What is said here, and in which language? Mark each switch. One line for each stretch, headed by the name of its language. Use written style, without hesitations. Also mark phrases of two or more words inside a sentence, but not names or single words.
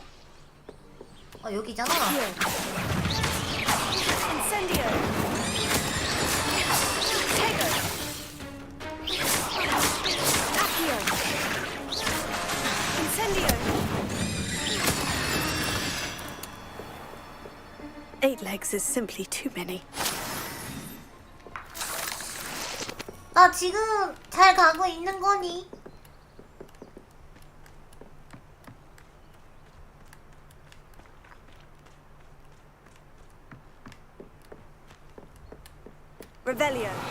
Korean: 아, 여기잖아.
Latin: Incendio. Tego. Accio. Incendio.
English: 8 legs is simply too many.
Korean: 나 지금 잘 가고 있는 거니?
Latin: Revelio.